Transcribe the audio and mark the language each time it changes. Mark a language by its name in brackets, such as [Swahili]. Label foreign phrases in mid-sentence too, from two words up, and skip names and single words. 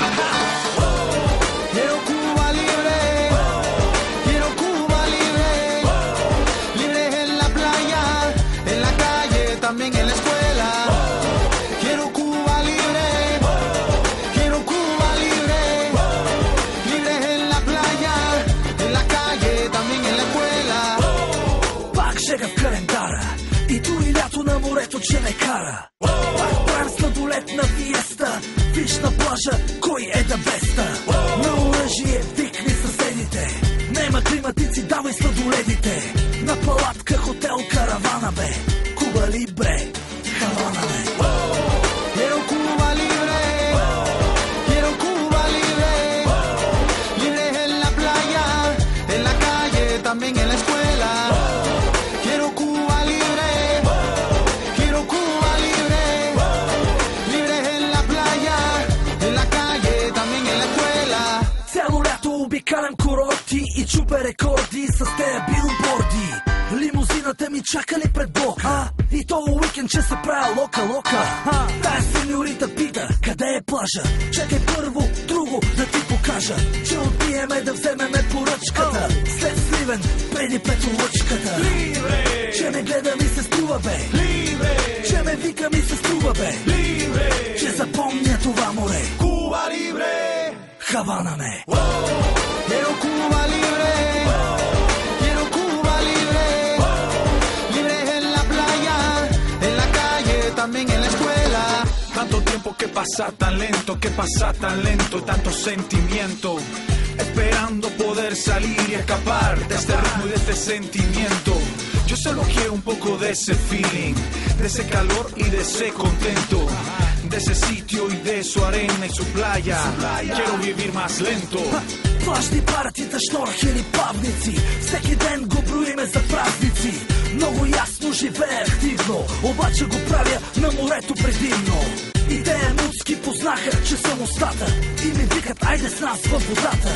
[Spanish] Quiero Cuba libre, quiero Cuba libre, libre en la playa, en la calle, también en la escuela. Quiero Cuba libre, quiero Cuba libre, libre en la playa, en la calle, también en la escuela. [Bulgarian] Пак жега в календара и дори лято на морето, че ме кара. Пак правим сладолетна фиеста, виж на плажа кой е да беста. На оръжие викни съседите, нема климатици, давай сладоледите. На палатка, хотел, каравана бе, Куба Либре, Хавана бе. [Spanish] Quiero Cuba libre, quiero Cuba libre, libre en la playa, en la calle, también en la escuela. Quiero Cuba libre, quiero Cuba libre, libre en la playa, en la calle, también en la escuela. [Bulgarian] Цяло лято обикалям курорти и чупя рекорди с тези билборди. Лимузината ми чакали пред блока, и то уикенд, че се правя лока. Тая сеньорита пита, къде е плажа? Чакай първо, друго да ти покажа, че отбиеме да вземеме поръчката. След Сливен, преди Петролъчката. Че ме гледа ми се струва бе, че ме вика ми се струва бе, че запомня това море. [Spanish] Cuba libre, [Bulgarian] Хавана ме. [Spanish] quiero Cuba libre, quiero Cuba libre, libre en la playa, en la calle, también en la escuela. Tanto tiempo que pasa tan lento, tanto sentimiento, esperando poder salir y escapar de este ritmo y de este sentimiento. Yo solo quiero un poco de ese feeling, de ese calor y de ese contento, de ese sitio y de su arena y su playa. Quiero vivir más lento. [Bulgarian] Плажни партита, шторхи или павници, всеки ден го броиме за празници. Много ясно живея активно, обаче го правя на морето предимно. И те емуцки познаха, че съм устата, и ми викат, айде с нас във водата.